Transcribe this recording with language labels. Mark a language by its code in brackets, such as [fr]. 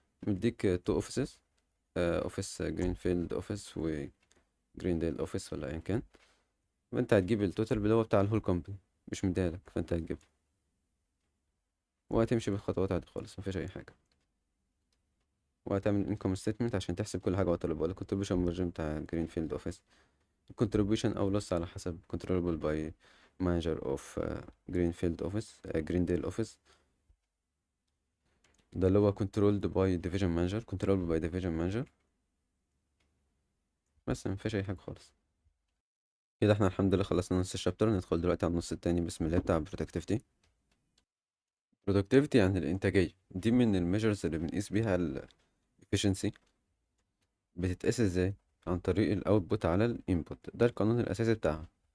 [ar] مديك تو اوفيسز، اوفيس جرينفيلد اوفيس وجرينديل اوفيس ولا ايا كان، وانت هتجيب التوتال اللي هو بتاع الهول كومباني، مش مديهالك فانت هتجيبه، وهتمشي بالخطوات عادي خالص، مفيش اي حاجه. وهتعمل انكم ستيتمنت عشان تحسب كل حاجه وقت اللي بقولك contribution margin بتاع جرينفيلد اوفيس، contribution او loss على حسب [en] controllable by manager of greenfield office greendale office. [ar] ده اللي هو [en] controlled by division manager controllable by division manager. [ar] بس مفيش اي حاجه خالص. كده احنا الحمد لله خلصنا نص الشابتر، ندخل دلوقتي على النص التاني بسم الله بتاع productivity. productivity يعني الانتاجيه، دي من الميجرز اللي بنقيس بيها ال efficiency. بتتقاس ازاي؟ عن طريق الاوتبوت على الانبوت، ده القانون الاساسي بتاعها.